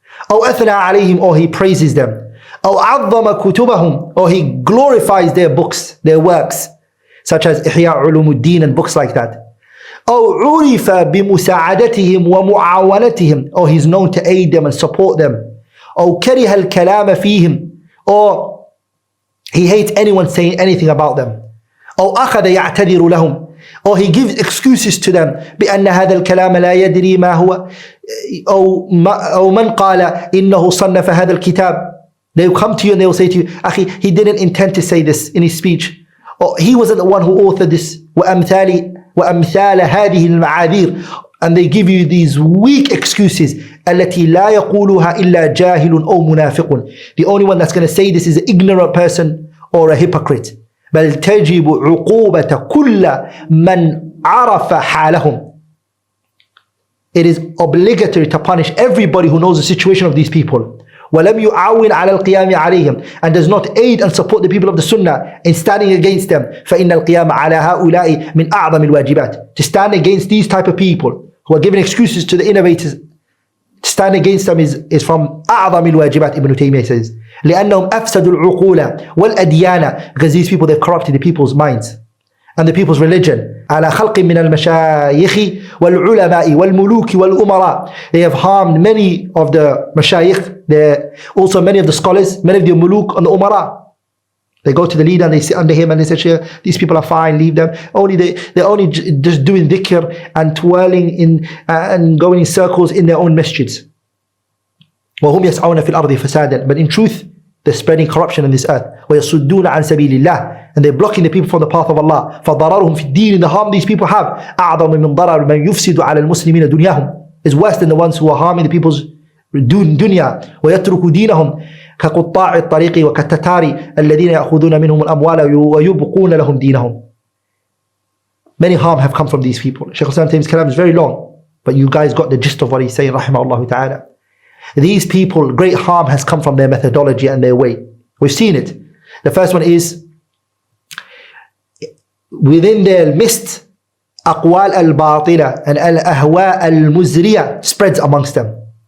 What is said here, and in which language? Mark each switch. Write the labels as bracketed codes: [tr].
[ar] أو أثنى عليهم, [en] or he praises them. [ar] أو عظم كتبهم, [en] or he glorifies their books, their works, such as [ar] إحياء علوم الدين [en] and books like that. [ar] أو عرف بمساعدتهم ومعاونتهم, [en] or he's known to aid them and support them. [ar] أو كره الكلام فيهم, [en] or he hates anyone saying anything about them. [ar] أو أخذ يعتذر لهم, [en] or he gives excuses to them [ar] بأن هذا الكلام لا يدري ما هو, أو من قال إنه صنف هذا الكتاب. [en] They will come to you and they will say to you, أخي, he didn't intend to say this in his speech, or he wasn't the one who authored this. [ar] وأمثال هذه المعاذير, [en] and they give you these weak excuses. [ar] التي لا يقولها إلا جاهل أو منافق. [en] The only one that's going to say this is an ignorant person or a hypocrite. [ar] بل تجب عقوبة كل من عرف حالهم. [en] It is obligatory to punish everybody who knows the situation of these people. [ar] ولم يعاون على القيام عليهم, [en] and does not aid and support the people of the Sunnah in standing against them. [ar] فإن القيام على هؤلاء من أعظم الواجبات. [en] To stand against these type of people who are giving excuses to the innovators, to stand against them is from [ar] أعظم الواجبات, [en] Ibn Taymiyyah says. [ar] لأنهم أفسدوا العقول والأديان, [en] because these people, they've corrupted the people's minds and the people's religion. [ar] على خلق من المشايخ والعلماء والملوك والأمراء. [en] They have harmed many of the mashayikh, also many of the scholars, many of the muluk and the umara. They go to the leader and they sit under him and they say, Shaykh, these people are fine, leave them. They're only just doing dhikr and twirling in and going in circles in their own masjids. [ar] وهم يسعون في الأرض فسادا. [en] But in truth, they're spreading corruption in this earth. [ar] ويصدون عن سبيل الله, [en] and they're blocking the people from the path of Allah. [ar] فضررهم في الدين, [en] the harm these people have, [ar] أعظم من ضرر من يفسد على المسلمين دنياهم, [en] is worse than the ones who are harming the people's dunya. [ar] ويترك دينهم كقطاع الطريق وكالتتار الذين يأخذون منهم الأموال ويبقون لهم دينهم. [en] Many harm have come from these people. Shaykh Hassan Taymiyah's kalam is very long, but you guys got the gist of what he's saying, rahimahullah ta'ala. These people, great harm has come from their methodology and their way. We've seen it. The first one is, within their midst, [ar] أقوال الباطلة [en] and [ar] الأهواء المزرية [en] spreads amongst them.